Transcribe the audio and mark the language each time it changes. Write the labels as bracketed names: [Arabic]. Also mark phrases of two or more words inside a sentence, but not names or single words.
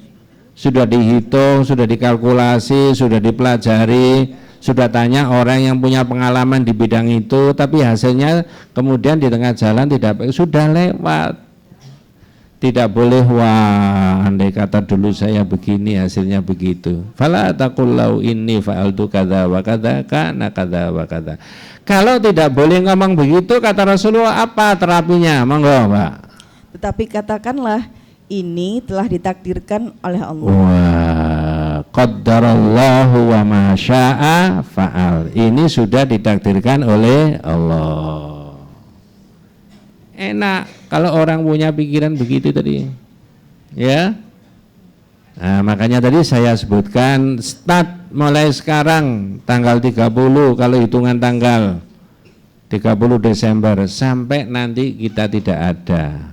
[Indonesian] Sudah dihitung, sudah dikalkulasi, sudah dipelajari. Sudah tanya orang yang punya pengalaman di bidang itu, tapi hasilnya kemudian di tengah jalan tidak, sudah lewat. Tidak boleh, wah andai kata dulu saya begini hasilnya begitu. [Arabic] فلا تقل لو أني فعلت كذا وكذا كان كذا وكذا. [Indonesian] Kalau tidak boleh ngomong begitu, kata Rasulullah, apa terapinya? Monggo, Pak. Tetapi katakanlah, ini telah ditakdirkan oleh Allah. Wah, [Arabic] قدر الله وما شاء فعل. [Indonesian] Ini sudah ditakdirkan oleh Allah. Enak kalau orang punya pikiran begitu tadi. Ya. Nah, makanya tadi saya sebutkan start mulai sekarang tanggal 30, kalau hitungan tanggal 30 Desember sampai nanti kita tidak ada.